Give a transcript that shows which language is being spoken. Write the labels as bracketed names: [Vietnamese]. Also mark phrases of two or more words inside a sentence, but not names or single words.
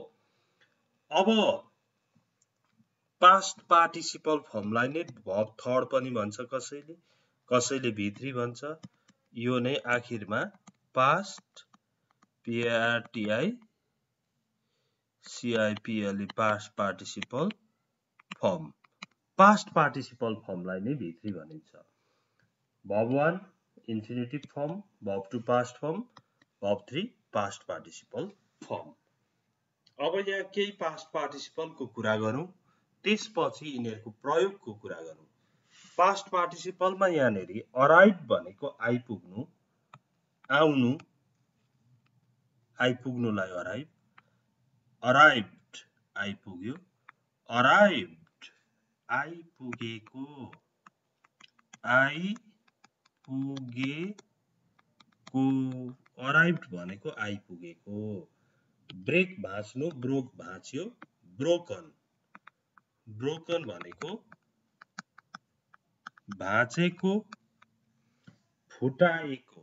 [Nepali] अब [English] past participle [Nepali] फर्मलाई नै [English] verb third [Nepali] पनि भन्छ कसैले, कसैले V3 भन्छ. यो नै आखिरमा [English] past PARTICIPLE past participle form. past participle [Nepali] फर्मलाई नै V3 भनिन्छ. [English] Verb 1 infinitive form, verb 2 past form, verb 3 past participle form. [Nepali] अब यहाँ केही [English] past participle [Nepali] को कुरा गरौँ, त्यसपछि यिनीहरुको प्रयोगको कुरा गरौँ. [English] past participle [Nepali] मा यहाँनेरि arrived भनेको आइपुग्नु, आउनु, आइपुग्नुलाई [English] arrive, arrived [Nepali] आइपुग्यो, arrived आइपुगेको, आइपुगेको, arrived भनेको आइपुगेको. ब्रेक भाँच्नु, ब्रोक भाँच्यो, ब्रोकन. ब्रोकन भनेको भाँचेको, फुटाएको.